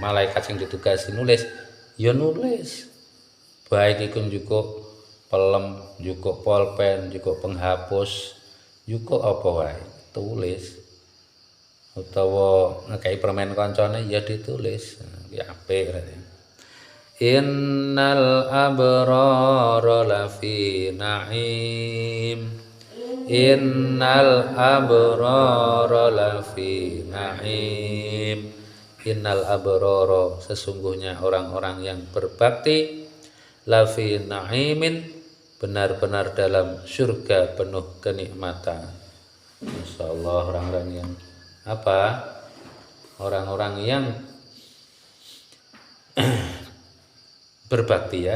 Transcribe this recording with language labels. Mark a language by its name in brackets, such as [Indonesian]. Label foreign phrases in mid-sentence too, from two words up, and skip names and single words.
[Javanese] Malaikat sing ditugasi nulis ya nulis. Baik iku njukuk pelem, njukuk pulpen, njukuk penghapus, njukuk apa wae, tulis. Utawa ngekei permen kancane ya ditulis. Ya apik berarti. [Arabic] إن الأبرار لفي نعيم. إن الأبرار لفي نعيم. إن الأبرار [Indonesian] sesungguhnya orang-orang yang berbakti [Arabic] لفي نعيم [Indonesian] benar-benar dalam surga penuh kenikmatan. Masyaallah, orang-orang yang apa? Orang-orang yang berbakti ya.